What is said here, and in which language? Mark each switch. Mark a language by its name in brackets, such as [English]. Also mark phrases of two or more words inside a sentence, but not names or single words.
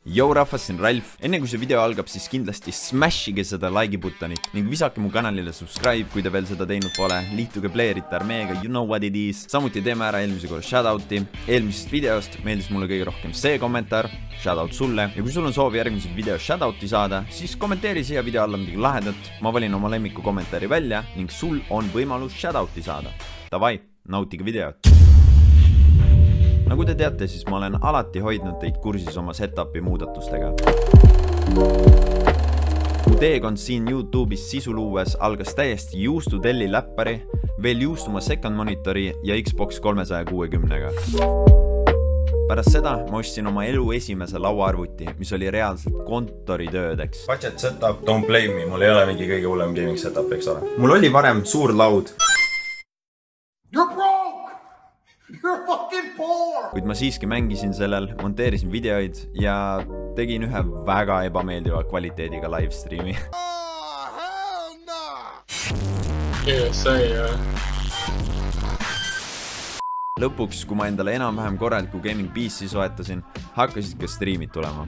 [Estonian] Yo rahvas, siin Ralf. Enne kui see video algab, siis kindlasti smashige seda like'i buttonit ning visake mu kanalile subscribe, kui te veel seda teinud pole. Liituge playerite armeega, [English] you know what it is. [Estonian] Samuti teeme ära eelmise korra shoutouti. Eelmisest videost meeldis mulle kõige rohkem see kommentaar. Shoutout sulle. Ja kui sul on soovi järgmised video shoutouti saada, siis kommenteeri siia video alla midagi lahedat. Ma valin oma lemmiku kommentaari välja ning sul on võimalus shoutouti saada. Davai, nautige videot. Nagu te teate, siis ma olen alati hoidnud teid kursis oma setupi muudatustega. Mu teekond siin YouTube'is sisu luues algas täiesti juustu Delli läppari, veel juustuma [English] second monitori [Estonian] ja Xbox 360-ga. Pärast seda ma ostsin oma elu esimese lauaarvuti, mis oli reaalselt kontoritöödeks. [English] Budget setup, don't blame me, [Estonian] mul ei ole mingi kõige hullem [English] gaming setup, [Estonian] eks ole. Mul oli varem suur laud. Kuid ma siiski mängisin sellel, monteerisin videoid ja tegin ühe väga ebameeldiva kvaliteediga livestreami. Lõpuks, kui ma endale enam-vähem korraliku [English] gaming PC [Estonian] soetasin, hakkasid ka streamid tulema.